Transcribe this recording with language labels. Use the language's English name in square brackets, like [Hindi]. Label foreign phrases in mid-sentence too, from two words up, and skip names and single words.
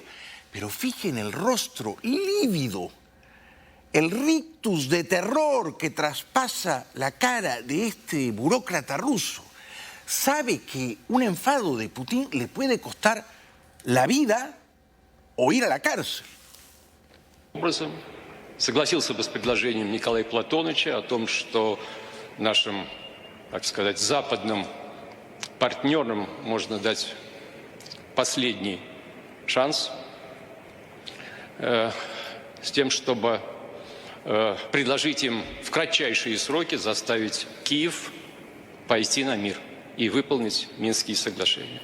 [Spanish] Pero fijen el rostro lívido, el rictus de terror que traspasa la cara de este burócrata ruso. Sabe que un enfado de Putin le puede costar la vida o ir a la cárcel. [Russian] Согласился бы с предложением Николая Платоновича о том, что нашим, так сказать, западным партнерам можно дать последний шанс с тем, чтобы предложить им в кратчайшие сроки заставить Киев пойти на мир и выполнить Минские соглашения.